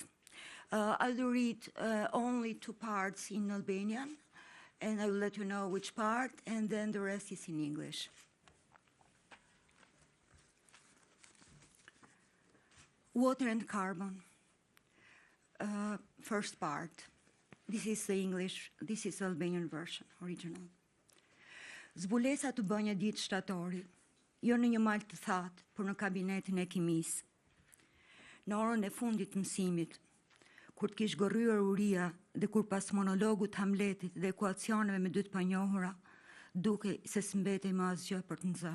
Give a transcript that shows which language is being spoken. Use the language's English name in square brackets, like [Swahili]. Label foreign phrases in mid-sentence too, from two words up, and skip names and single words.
[English] I'll read only 2 parts in Albanian, and I will let you know which part, and then the rest is in English. Water and Carbon. First part. This is the English, this is the Albanian version, original. [Albanian] Zbulesa të bën një ditë shtatori, jo në një mal të thatë, por në kabinetin e kimisë. Në orën e fundit të mësimit, kur t'kish gorryer uria dhe kur pas monologut Hamletit dhe ekuacioneve me dy të panjohura, duke se s'mbetej më asgjë për të nxënë.